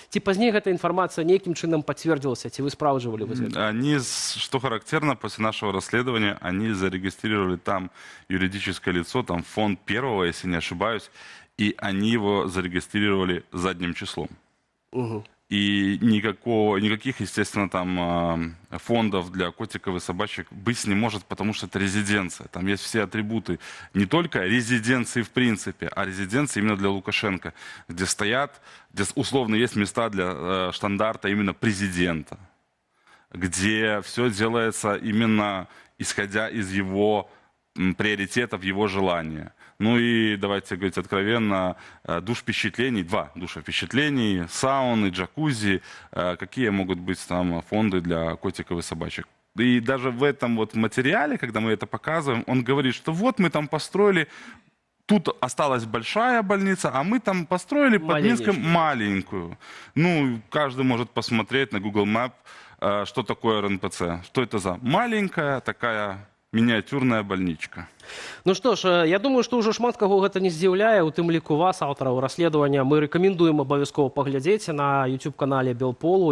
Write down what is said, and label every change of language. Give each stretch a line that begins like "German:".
Belarusian: Ці пазней гэта інфармацыя нейкім чынам пацвердзілася, ці вы спраўджвалі вось гэта?
Russian: Они, что характерно, после нашего расследования, они зарегистрировали там юридическое лицо, там фонд первого, если не ошибаюсь, и они его зарегистрировали задним числом. И никаких, естественно, там фондов для котиков и собачек быть не может, потому что это резиденция. Там есть все атрибуты не только резиденции в принципе, а резиденции именно для Лукашенко, где стоят, где условно есть места для штандарта именно президента. где все делается именно исходя из его приоритетов, его желания. Ну и, давайте говорить откровенно, душ впечатлений, 2 душа впечатлений, сауны, джакузи, какие могут быть там фонды для котиков и собачек. И даже в этом вот материале, когда мы это показываем, он говорит, что вот мы там построили, тут осталась большая больница, а мы там построили под Минском маленькую. Ну, каждый может посмотреть на Google Map, что такое РНПЦ, что это за маленькая такая мініатюрная больничка.
Belarusian: Ну што ж, я думаю, што ўжо шмат каго гэта не здзіўляе, у тым ліку вас, аўтараў расследавання. Мы рэкамендуем абавязкова паглядзець на YouTube-канале Белполу.